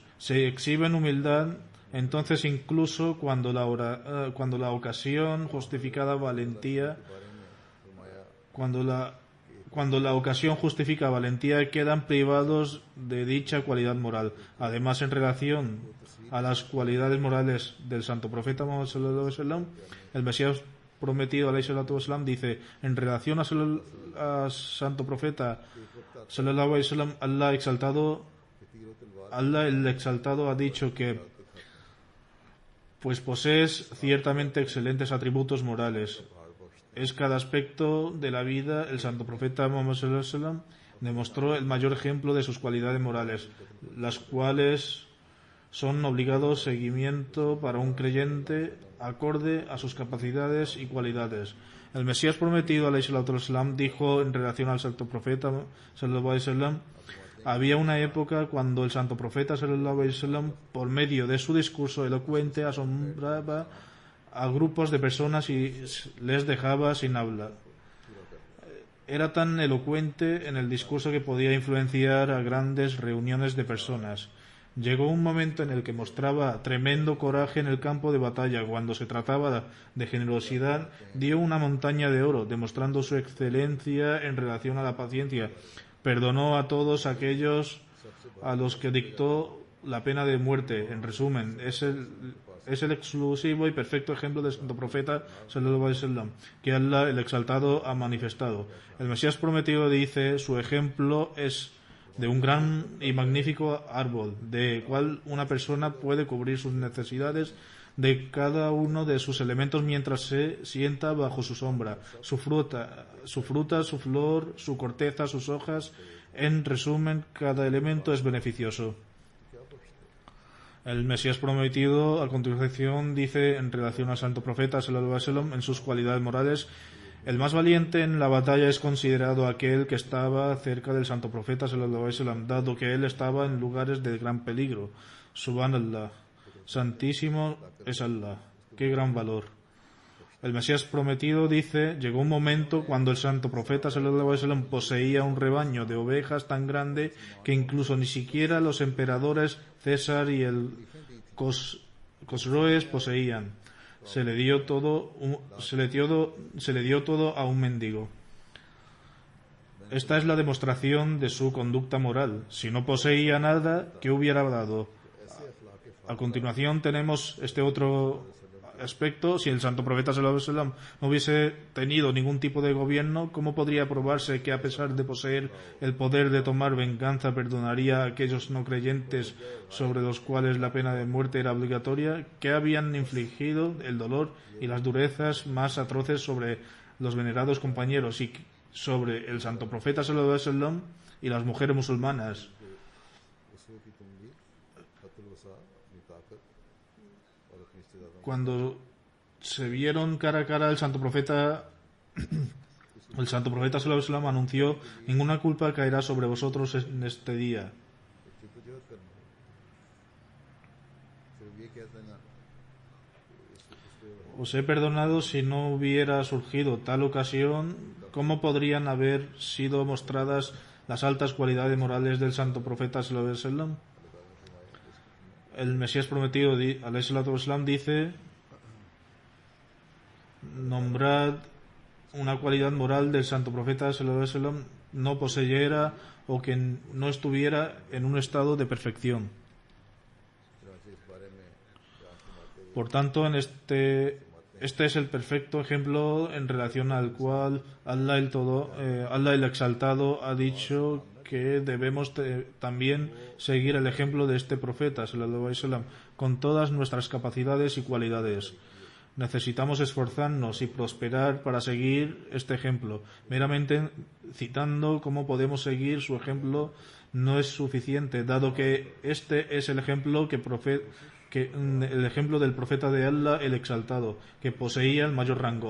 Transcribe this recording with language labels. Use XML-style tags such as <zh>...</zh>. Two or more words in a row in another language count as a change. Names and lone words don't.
<es>Se exhiben humildad, entonces incluso cuando la ocasión justificada valentía cuando la ocasión justifica valentía, quedan privados de dicha cualidad moral. Además, en relación a las cualidades morales del Santo Profeta Muhammad</es> <ar>صلى الله عليه وسلم,</ar> <es>el Mesías prometido</es> <ar>عليه الصلاة والسلام</ar> <es>dice, en relación a Santo Profeta</es> <ar>صلى الله عليه وسلم,</ar> <es>Allah el exaltado ha dicho que pues posees ciertamente excelentes atributos morales. Es cada aspecto de la vida. El Santo Profeta Muhammad</es> <ar>صلى الله عليه وسلم</ar> <es>demostró el mayor ejemplo de sus cualidades morales, las cuales son obligado seguimiento para un creyente acorde a sus capacidades y cualidades. El Mesías prometido</es> <ar>عليه الصلاة والسلام</ar> <es>dijo en relación al Santo Profeta</es> <ar>صلى الله عليه وسلم,</ar> <es>había una época cuando el Santo Profeta</es> <ar>صلى الله عليه وسلم,</ar> <es>por medio de su discurso elocuente, asombraba a grupos de personas y les dejaba sin habla. Era tan elocuente en el discurso que podía influenciar a grandes reuniones de personas. Llegó un momento en el que mostraba tremendo coraje en el campo de batalla. Cuando se trataba de generosidad, dio una montaña de oro, demostrando su excelencia en relación a la paciencia. Perdonó a todos aquellos a los que dictó la pena de muerte. En resumen, es el exclusivo y perfecto ejemplo del Santo Profeta</es> <ar>صلى الله عليه وسلم</ar> <es>que Allah el exaltado ha manifestado. El Mesías prometido dice, su ejemplo es de un gran y magnífico árbol, de cual una persona puede cubrir sus necesidades de cada uno de sus elementos mientras se sienta bajo su sombra. Su fruta, su flor, su corteza, sus hojas, En resumen, cada elemento es beneficioso. El Mesías prometido, a continuación, dice en relación al santo profeta</es> <ar>صلى الله عليه وسلم,</ar> <es>en sus cualidades morales: el más valiente en la batalla es considerado aquel que estaba cerca del santo profeta</es> <ar>صلى الله عليه وسلم,</ar> <es>dado que él estaba en lugares de gran peligro. Subhanallah, santísimo es Allah, qué gran valor. El Mesías prometido dice: llegó un momento cuando el santo profeta</es> <ar>صلى الله عليه وسلم</ar> <es>poseía un rebaño de ovejas tan grande que incluso ni siquiera los emperadores César y el Cosroes poseían. Se le dio todo a un mendigo. Esta es la demostración de su conducta moral. Si no poseía nada, ¿qué hubiera dado? A continuación tenemos este otro aspecto. Si el santo profeta</es> <ar>صلى الله عليه وسلم</ar> <es>no hubiese tenido ningún tipo de gobierno, ¿cómo podría probarse que, a pesar de poseer el poder de tomar venganza, perdonaría a aquellos no creyentes sobre los cuales la pena de muerte era obligatoria, que habían infligido el dolor y las durezas más atroces sobre los venerados compañeros y sobre el santo profeta</es> <ar>صلى الله عليه وسلم</ar> <es>y las mujeres musulmanas? Cuando se vieron cara a cara, el santo profeta</es> <ar>صلى الله عليه وسلم</ar> <es>anunció: ninguna culpa caerá sobre vosotros en este día. Os he perdonado. Si no hubiera surgido tal ocasión, ¿cómo podrían haber sido mostradas las altas cualidades morales del santo profeta</es> <ar>صلى الله عليه وسلم?</ar> <es>El Mesías prometido,</es> <ar>عليه الصلاة والسلام,</ar> <es>dice: nombrad una cualidad moral del santo profeta</es> <ar>صلى الله عليه وسلم</ar> <es>no poseyera o que no estuviera en un estado de perfección. Por tanto, este es el perfecto ejemplo en relación al cual Allah el Exaltado ha dicho que debemos también seguir el ejemplo de este profeta</es> <ar>صلى الله عليه وسلم</ar> <es>con todas nuestras capacidades y cualidades. Necesitamos esforzarnos y prosperar para seguir este ejemplo. Meramente citando cómo podemos seguir su ejemplo no es suficiente, dado que este es el ejemplo el ejemplo del profeta de Allah el Exaltado, que poseía el mayor rango.</es>